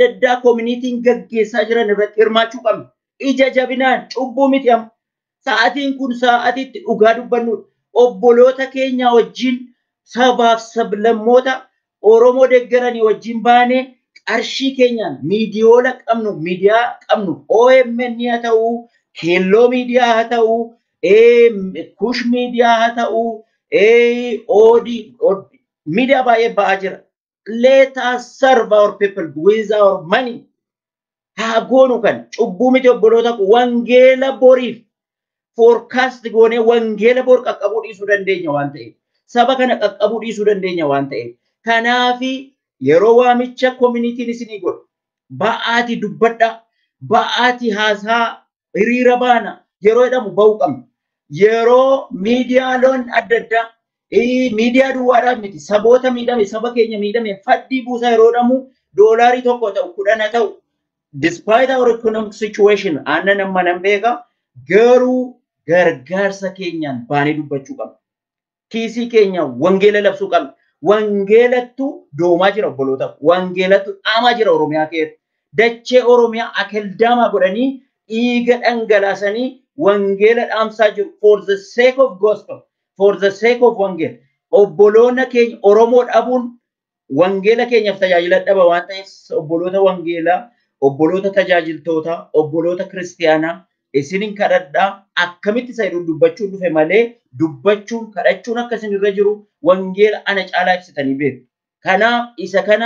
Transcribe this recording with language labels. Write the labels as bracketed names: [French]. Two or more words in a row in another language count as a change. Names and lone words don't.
[Oromo] addaa community'n gaggeessaa jiran irratti hirmaachuu qabna ija jabinaan cubbuu miti amma sa'aatiin kun sa'aatiitti dhugaa dubbannu obboloota keenya wajjin sabaaf sablammoota Oromoo deeggaranii wajjin baanee qarshii keenyaan miidiyoola qabnu miidiyaa qabnu OMN haa ta'u Keelloo miidiyaa haa ta'u Kush miidiyaa haa ta'u OD miidiyaa baay'ee ba'aa jira. [English] Let us serve our people with our money. [Oromo] Haa goonu kan cubbuu miti obboloota wangeela boriif forecast goonee wangeela bor qaqqabuu dhiisuu dandeenya waan ta'eef saba kana qaqqabuu dhiisuu dandeenya waan ta'eef kanaafi yeroo waamicha community'n isinii godhu ba'aati dubbadha ba'aati haasaa hiriira baana yeroo jedhamu ba'uu qabna yeroo miidiyaaloon adda addaa miidiyaa duwwaadhaaf miti saboota miidhame saba keenya miidhame faddii buusaa yeroo jedhamu doolaarii tokko ta'u 10 ta'u [English] despite our economic situation [Oromo] aannan amma nan beeka garuu gargaarsa keenyaan baanee dubbachuu qabna kiisii keenya wangeela labsuu qabna wangeelattu doomaa jira obboloota wangeelattu dhaamaa jira Oromiyaa keessatti dachee Oromiyaa akeldaamaa godhanii dhiiga dhangalaasanii wangeela dhaamsaa jiru [English] for the sake of gospel for the sake of [Oromo] wangeel obboloota keenya Oromoo dhabuun wangeela keenyaaf tajaajila dhaba waan ta'eef obboloota wangeelaa obboloota tajaajiltoota obboloota kiristiyaanaa isinin kadhadhaa akkamitti sayyiduun dubbachuun dhufe malee dubbachuun kadhachuun akkasin irra jiru wangeela ana caalaa ibsitanii beeku kanaaf isa kana